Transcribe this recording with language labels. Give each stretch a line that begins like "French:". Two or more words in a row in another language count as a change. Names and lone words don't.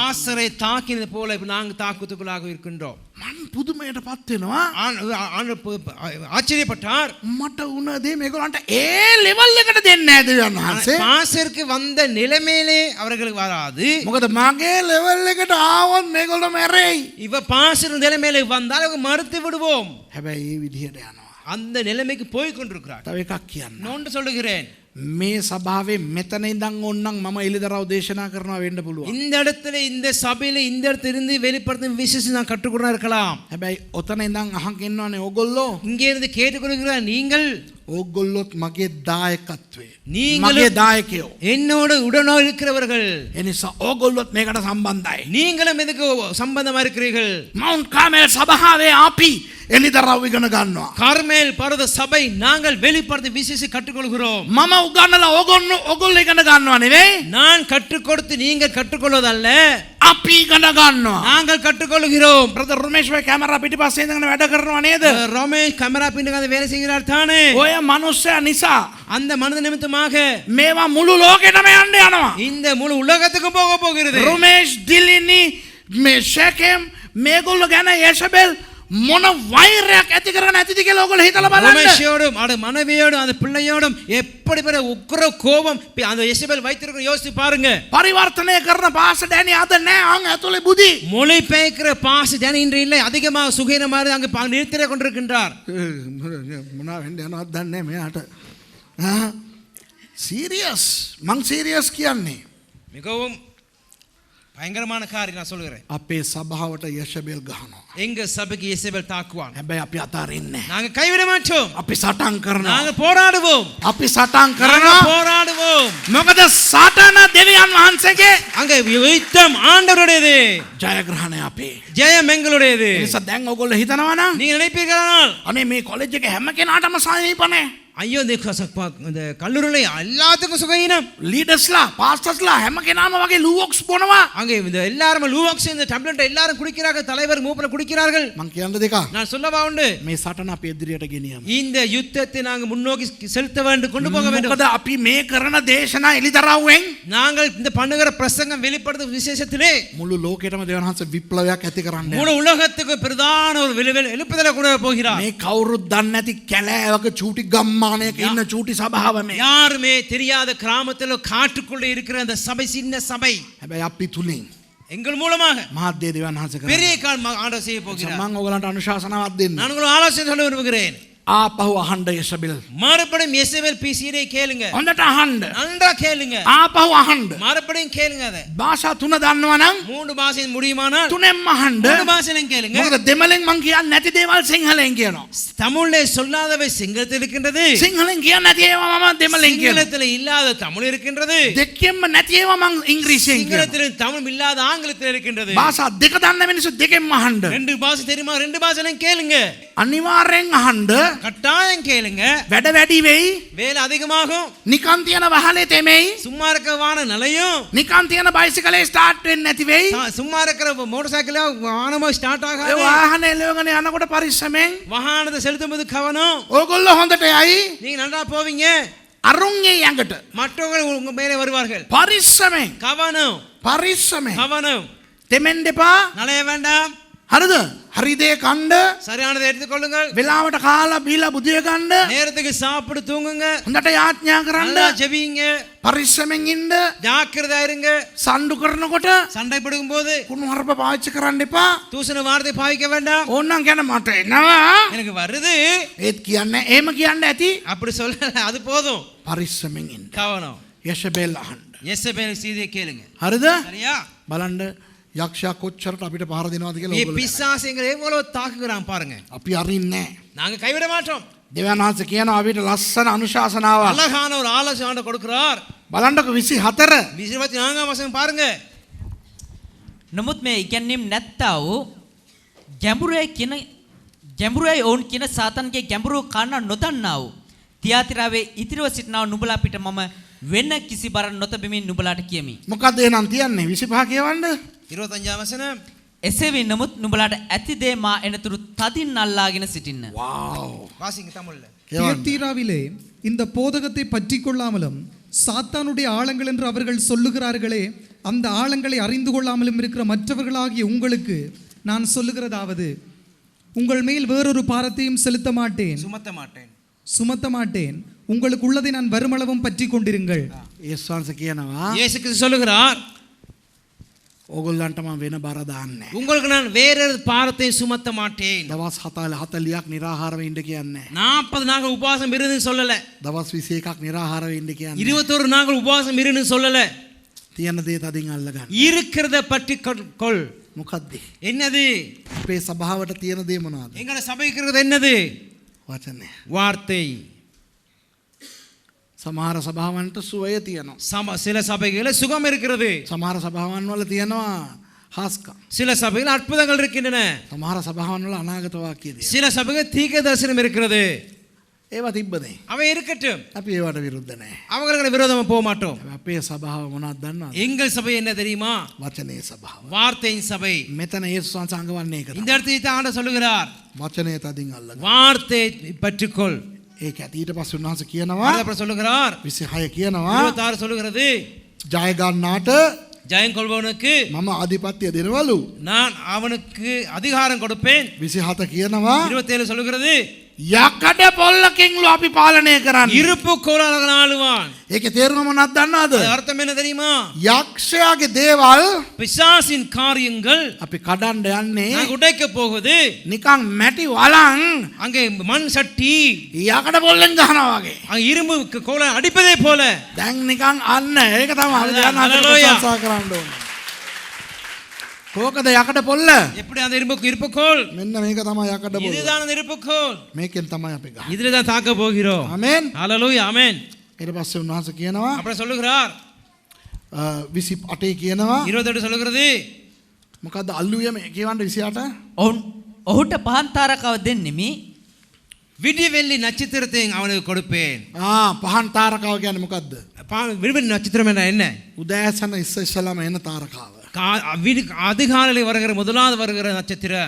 Tamil: பாஸ்டரை தாக்கினது போல இப்ப நாங்கள் தாக்குத்துக்குள்ளாக இருக்கின்றோம்.
Sinhala: මං පුදුමයටපත් වෙනවා.
Tamil: ஆச்சரியப்பட்டார்.
Sinhala: මට වුණ දේ මේගොල්ලන්ට ඒ ලෙවල් එකට දෙන්නේ නැහැ දෙවියන් වහන්සේ.
Tamil: பாஸ்டருக்கு வந்த நிலைமையிலே அவர்களுக்கு வராது.
Sinhala: මොකද මගේ ලෙවල් එකට ආවොත් මේගොල්ලෝ මැරෙයි.
Tamil: இவ பாஸ்டர் நிலைமையில வந்தால் அவங்க மறுத்து விடுவோம்.
Sinhala: හැබැයි ඒ විදිහට යනවා.
Tamil: அந்த நிலைமைக்கு போய் கொண்டிருக்கிறார்.
Sinhala: තව එකක් කියන්න.
Tamil: நான் சொல்லுகிறேன்,
Sinhala: මේ සභාවේ මෙතන ඉඳන් ඕන්නම් මම එළිදරව් දේශනා කරනවා වෙන්න පුළුවන්.
Tamil: இந்த இடத்துல இந்த சபையில இந்த இடத்திலிருந்து வெளிப்படுத்தும் விசேஷம் நான் கற்றுக்கொண்டா இருக்கலாம்.
Sinhala: හැබැයි ඔතන ඉඳන් අහන් ඉන්නවනේ ඕගොල්ලෝ.
Tamil: இங்கே இருந்து கேட்டுக்கொள்கிற நீங்கள்
Sinhala: ඕගොල්ලොත් මගේ දායකත්වය.
Tamil: நீங்களும்
Sinhala: මගේ දායකයෝ.
Tamil: என்னோடு உடனோ இருக்கிறவர்கள்.
Sinhala: එනිසා ඕගොල්ලොත් මේකට සම්බන්ධයි.
Tamil: நீங்களும் எதுக்கு சம்பந்தமா இருக்கிறீர்கள்?
Sinhala: මවුන්ට් කාමෙල් සභාවේ අපි එලිදරව් ඉගෙන ගන්නවා.
Tamil: கார்மேல் பர்வத சபை நாங்கள் வெளிப்படுத்தி விசேஷ கற்றுக்கொள்கிறோம்.
Sinhala: මම උගන්නලා ඕගොල්ලෝ ඉගෙන ගන්නව නෙවෙයි.
Tamil: நான் கற்றுக் கொடுத்து நீங்கள் கற்றுக்கொள்வதல்ல,
Sinhala: අපි ඉගෙන ගන්නවා.
Tamil: நாங்கள் கற்றுக்கொள்கிறோம்.
Sinhala: බ්‍රදර් රමේෂ් වේ කැමරා පිටිපස්සේ ඉඳගෙන වැඩ කරනවා නේද?
Tamil: ரமேஷ் கேமரா பின்னுக்கு வேலை செய்கிறார் தானே?
Sinhala: ඔය මනුස්සයා නිසා
Tamil: அந்த மனித நிமித்தமாக
Sinhala: මේවා මුළු ලෝකෙටම යන්න යනවා.
Tamil: இந்த முழு உலகத்துக்கும் போக போகிறது.
Sinhala: රමේෂ් දිලිනි මේ ෂෙකෙම් මේගොල්ලෝ ගැන යේසබෙල් මොන වෛරයක් ඇති කරගෙන ඇතිද කියලා ඔයගොල්ලෝ හිතලා බලන්න.
Tamil: ரமேஷோடும் அந்த மனைவியோடும் அந்த பிள்ளையோடும் எப்படி பெரிய உக்கிர கோபம் அந்த எசபேல் வைத்திருக்கிற யோசித்து பாருங்க.
Sinhala: පරිවර්තනය කරන පාස ඩැනි අද නෑ අං ඇතුලේ බුදි.
Tamil: மொழி பெயர்க்கிற பாஸ் ஜன இன்று இல்லை, அதிகமாக சுகீனமாக அங்கு நிறுத்திட கொண்டிருக்கின்றார்.
Sinhala: මොනවා වෙන්න යනවද දන්නේ මෙයාට. සීරියස් මං සීරියස් කියන්නේ.
Tamil: மிகவும் பயங்கரமான காரியம் நான் சொல்கிறேன்.
Sinhala: අපේ සභාවට යේසබෙල් ගහනවා.
Tamil: எங்க சபைக்கு எசபேல் தாக்குவான்.
Sinhala: හැබැයි අපි අතාරින්නේ නෑ.
Tamil: நாங்க கைவிட மாட்டோம்.
Sinhala: අපි සටන් කරනවා.
Tamil: நாங்க போராடுவோம்.
Sinhala: අපි සටන්
Tamil: நாங்க
Sinhala: කරනවා.
Tamil: போராடுவோம்.
Sinhala: මොකද සටන දෙවියන් වහන්සේගේ
Tamil: அங்க யுத்தம் ஆண்டவருடையது,
Sinhala: ජයග්‍රහණය අපේ.
Tamil: ஜெயம் எங்களுடையது.
Sinhala: ඒ නිසා දැන් ඔයගොල්ලෝ හිතනවා නම්
Tamil: நீங்க நினைப்பீர்களானால்
Sinhala: අනේ මේ කොලෙජ් එකේ හැම කෙනාටම සනීපනේ.
Tamil: ஐயோ இந்த கல்லூரியில் எல்லாத்துக்கும் சுகீனம்,
Sinhala: ලීඩර්ස්ලා පාස්ටර්ස්ලා හැම කෙනාම වගේ ලූවොක්ස් බොනවා.
Tamil: அங்கே இந்த எல்லாரும் லூவாக்ஸ் இந்த டேப்லெட் எல்லாரும் குடிக்கிறார்கள், தலைவர் மூப்பர் குடிக்கிறார்கள்.
Sinhala: මං කියන්න දෙක.
Tamil: நான் சொல்லவா உண்டு,
Sinhala: මේ සටන අපි ඉදිරියට ගෙනියමු.
Tamil: இந்த யுத்தத்தை நாங்க முன்னோக்கி செலுத்த வேண்டும், கொண்டு போக வேண்டும்.
Sinhala: මොකද අපි මේ කරන දේශනා එලිදරව්වෙන්
Tamil: நாங்கள் இந்த பண்ணுகிற பிரசங்கம் வெளிப்படுத்தும் விசேஷத்திலே
Sinhala: මුළු ලෝකෙටම දෙවියන් වහන්සේ විප්ලවයක් ඇති කරන්න.
Tamil: முழு உலகத்துக்கு பிரதான ஒரு எழுப்புதலை கொண்டு வர போகிறார்.
Sinhala: මේ කවුරුත් දන්නේ නැති කැලෑවක චූටි ගම්මානයක ඉන්න චූටි සභාව මේ.
Tamil: யாருமே தெரியாத கிராமத்தில் காட்டுக்குள்ளே இருக்கிற அந்த சபை, சின்ன சபை,
Sinhala: හැබැයි අපි තුලින්
Tamil: எங்கள் மூலமாக
Sinhala: මහත් දේ දෙවියන් වහන්සේ කරනවා.
Tamil: பெரிய கால் ஆண்டவர் செய்ய போகிறார்.
Sinhala: මම ඔයගලන්ට අනුශාසනාවක් දෙන්න.
Tamil: நான் உங்களுக்கு ஆலோசனை சொல்ல விரும்புகிறேன்.
Sinhala: ආපහු අහන්න යේසබෙල්.
Tamil: மறுபடியும் எசபேல் பிசியை கேளுங்க,
Sinhala: හොඳට අහන්න.
Tamil: நன்றா கேளுங்க,
Sinhala: ආපහු අහන්න.
Tamil: மறுபடியும் கேளுங்க. அதை
Sinhala: භාෂා තුන දන්නවා නම්
Tamil: 3 பாஷையில் முடியுமானால்
Sinhala: තුනෙන්ම අහන්න.
Tamil: 3 பாஷையிலும் கேளுங்க.
Sinhala: මොකද දෙමළෙන් මං කියන්නේ නැති දේවල් සිංහලෙන් කියනවා.
Tamil: தமிழ்ல சொல்லாதவை சிங்களத்தில் இருக்கின்றது,
Sinhala: සිංහලෙන් කියන්නේ නැති ඒවා මම දෙමළෙන් කියනවා.
Tamil: சிங்களத்தில் இல்லாத தமிழ் இருக்கின்றது,
Sinhala: දෙකෙන්ම නැති ඒවා මං ඉංග්‍රීසියෙන් කියනවා.
Tamil: சிங்களத்தில் தமிழ் இல்லாத ஆங்கிலத்தில் இருக்கின்றது.
Sinhala: භාෂා දෙක දන්න මිනිස්සු දෙකෙන්ම අහන්න.
Tamil: 2 பாஷை தெரியுமா? 2 பாஷையிலும் கேளுங்க,
Sinhala: අනිවාර්යෙන් අහන්න.
Tamil: கட்டாயம் கேளுங்க.
Sinhala: වැඩ වැඩි වෙයි.
Tamil: வேலை அதிகமாகும்,
Sinhala: නිකන් තියන වහලේ තෙමෙයි.
Tamil: சும்மா இருக்கவான நிலையும்,
Sinhala: නිකන් තියන බයිසිකලේ ස්ටාර්ට් වෙන්නේ නැති වෙයි.
Tamil: சும்மா இருக்கிற மோட்டார் சைக்கிள் வாகனமா ஸ்டார்ட்
Sinhala: ඒ
Tamil: ஆகாது.
Sinhala: වාහනේ එලවගෙන යනකොට පරිස්සමෙන්.
Tamil: வாகனத்தை செலுத்தும் போது கவனம்.
Sinhala: ඕගොල්ලෝ හොඳට යයි.
Tamil: நீங்க நல்லா போவீங்க,
Sinhala: අරුන්ගේ යඟට.
Tamil: மற்றவர்கள் உங்க மேலே வருவார்கள்.
Sinhala: පරිස්සමෙන්.
Tamil: கவனம்,
Sinhala: පරිස්සමෙන්.
Tamil: கவனம்.
Sinhala: තෙමෙන්න එපා.
Tamil: நலைய வேண்டாம்,
Sinhala: හරිද? හරි දේ කන්න.
Tamil: சரியானதை எடுத்துக்கொள்ளுங்கள்,
Sinhala: වෙලාවට කාලා බීලා බුදිය ගන්න.
Tamil: நேரத்துக்கு சாப்பிட்டு தூங்குங்க,
Sinhala: හොඳට යාඥා කරන්න.
Tamil: நல்லா ஜெபிங்க,
Sinhala: පරිස්සමෙන් ඉන්න.
Tamil: ஜாக்கிரதையா இருங்க.
Sinhala: සණ්ඩු කරනකොට
Tamil: சண்டை போடும் போது
Sinhala: කුණු හරප පාවිච්චි කරන්න එපා.
Tamil: தூசண வார்த்தை பாவிக்க வேண்டாம்.
Sinhala: ඕන්නම් කියන මට එනවා.
Tamil: எனக்கு வருது
Sinhala: ඒත් කියන්නේ එහෙම කියන්න ඇති.
Tamil: அப்படி சொல்ல, அது போதும்.
Sinhala: පරිස්සමෙන් ඉන්න.
Tamil: கவனம்.
Sinhala: යෂබෙල් අහන්න.
Tamil: எசபேல் செய்தியை கேளுங்க.
Sinhala: හරිද?
Tamil: சரியா?
Sinhala: බලන්න යක්ෂයා කොච්චරට අපිට පහර දෙනවද කියලා
Tamil: நீ
Sinhala: ඕගොල්ලෝ.
Tamil: பிசாசுங்களை எவ்வளவு தாக்குகிறான் பாருங்க.
Sinhala: අපි අරින්නේ නැහැ.
Tamil: நாங்க கைவிட மாட்டோம்.
Sinhala: දෙවියන් වහන්සේ කියනවා අපිට ලස්සන අනුශාසනාවක්.
Tamil: அழகான ஒரு ஆலோசனை கொடுக்கிறார்.
Sinhala: බලන්නකො 24
Tamil: 24ஆம் வசனம் பாருங்க.
Sinhala: නමුත් මේ ඉගැන්වීම් නැත්තා වූ ගැඹුරයි ඔවුන් කියන සාතන්ගේ ගැඹුරු කන්න නොදන්නා වූ තියාතිරාවේ ඉතිරිව සිටිනා නුඹලා පිට මම වෙන කිසි බරක් නොතබමින් නුඹලාට කියමි. මොකක්ද එහෙනම් තියන්නේ 25 කියවන්න.
Tamil: 25ஆம் வசனம்.
Sinhala: එසේ වී නමුත් නුඹලාට ඇති දේ මා එනතුරු තදින් අල්ලාගෙන සිටින්න.
Tamil: வாவ். வாசிங்க தமிழ்ல. தியத்தீராவிலே இந்த போதகத்தை பற்றி கொள்ளாமலும் சாத்தானுடைய ஆழங்கள் என்று அவர்கள் சொல்லுகிறார்களே, அந்த ஆழங்களை அறிந்து கொள்ளாமலும் இருக்கிற மற்றவர்களாகிய உங்களுக்கு நான் சொல்லுகிறதாவது, உங்கள் மேல் வேறொரு பாரத்தையும் செலுத்த மாட்டேன், சுமத்த மாட்டேன். உங்களுக்கு உள்ளதை நான் வருமளவும் பற்றி கொண்டிருங்கள்.
Sinhala: යේසුස් වහන්සේ කියනවා
Tamil: இயேசு கிறிஸ்து சொல்லுகிறார்,
Sinhala: ඕගොල්ලන්ට මම වෙන බර දාන්නේ.
Tamil: உங்களுக்கு நான் வேறொரு பாரத்தை சுமத்த மாட்டேன்.
Sinhala: දවස් 40ක් निराहाරව ඉන්න කියන්නේ.
Tamil: 40 நாட்கள் உபவாசம் இருந்து சொல்லல.
Sinhala: දවස් 21ක් निराहाරව ඉන්න කියන්නේ.
Tamil: 21 நாட்கள் உபவாசம் இருந்து சொல்லல.
Sinhala: තියන දේ තදින් අල්ල ගන්න.
Tamil: இருக்கிறத பற்றி கொள்.
Sinhala: මොකද්ද?
Tamil: என்னது?
Sinhala: අපේ සභාවට තියෙන දේ මොනවද?
Tamil: எங்கட சபைக்கு இருக்கிறது என்னது?
Sinhala: වචනය.
Tamil: வார்த்தை.
Sinhala: සමහර සභාවන්ට සුවය තියෙනවා.
Tamil: சில சபைகளில் சுகம் இருக்கிறது.
Sinhala: සමහර සභාවන් වල තියෙනවා හාස්කම්.
Tamil: சில சபைகளில் அற்புதங்கள் இருக்கின்றன.
Sinhala: සමහර සභාවන් වල අනාගත වාක්‍ය තියෙනවා.
Tamil: சில சபைகள் தீர்க்க தரிசனம் இருக்கிறது.
Sinhala: ඒවා තිබ්බනේ.
Tamil: அவை இருக்கட்டும்.
Sinhala: අපි ඒවට විරුද්ධ නැහැ.
Tamil: அவங்களுக்கு விரோதமா போக மாட்டோம்.
Sinhala: අපේ සභාව මොනවද දන්නවද?
Tamil: எங்கள் சபை என்ன தெரியுமா?
Sinhala: වචනේ සභාව.
Tamil: வார்த்தையின் சபை.
Sinhala: මෙතන යේසුස් වහන්සේ අඟවන්නේ ඒක.
Tamil: இந்த இடத்துல தான் ஆண்டவர் சொல்லுகிறார்,
Sinhala: වචනේ තදින් අල්ලගන්න.
Tamil: வார்த்தை பற்றிக்கொள்.
Sinhala: ඒක ඇති ඊට පස්සේ උන්වහන්සේ කියනවා
Tamil: அப்புறம் சொல்லுகிறார்,
Sinhala: 26 කියනවා
Tamil: 26 சொல்லுகிறது,
Sinhala: ජය ගන්නාට
Tamil: ஜெயம் கொள்பவனுக்கு
Sinhala: මම ආධිපත්‍ය දෙනවලු.
Tamil: நான் அவனுக்கு அதிகாரம் கொடுப்பேன்.
Sinhala: 27 කියනවා
Tamil: 27 சொல்லுகிறது,
Sinhala: යකඩ පොල්ලකින්ලු අපි පාලනය කරන්නේ.
Tamil: இருப்பு கோலால் ஆளுவான்.
Sinhala: ඒකේ තේරුම මොනවද දන්නවද?
Tamil: அர்த்தம் என்ன தெரியுமா?
Sinhala: යක්ෂයාගේ දේවල්
Tamil: பிசாசின் காரியங்கள்
Sinhala: අපි කඩන්න යන්නේ
Tamil: நான் உடைக்க போகுது.
Sinhala: නිකන් මැටි වලන්
Tamil: அங்கே மண் சட்டி
Sinhala: යකඩ පොල්ලෙන් ගහනවා වගේ.
Tamil: அங்கே இரும்பு கோலால் அடிப்பதை போல.
Sinhala: දැන් නිකන් අන්න ඒක තමයි අපි දැන් අද හලලුයා. ප්‍රශංසා කරන්න ඕනේ. කොහොකද යකඩ පොල්ල?
Tamil: எப்படி அந்த இருப்பு கோல்?
Sinhala: මෙන්න මේක තමයි යකඩ පොල්ල.
Tamil: இதுதான் அந்த இருப்பு கோல்.
Sinhala: මේකෙන් තමයි අපි ගහන්නේ.
Tamil: இதுல தான் தாக்க போகிறோம்.
Sinhala: ආමෙන්.
Tamil: ஹalleluya, ஆமென்.
Sinhala: ඊට පස්සේ උන්වහන්සේ කියනවා
Tamil: அப்புறம் சொல்லுகிறார்,
Sinhala: 28 කියනවා
Tamil: 28 சொல்லுகிறது,
Sinhala: මොකද්ද අල්ලුවේ මේ කියවන්න 28? ඔහුට පහන් තාරකාව දෙන්නෙමි.
Tamil: விடிவெள்ளி நட்சத்திரத்தை அவனுக்கு கொடுப்பேன்.
Sinhala: පහන් තාරකාව කියන්නේ මොකද්ද?
Tamil: விடிவெள்ளி நட்சத்திரம் என்ன?
Sinhala: උදෑසන ඉස්සෙල්ලාම එන තාරකාව.
Tamil: அதிகாலையில் வருகிற முதலாவது வருகிற நட்சத்திரம்.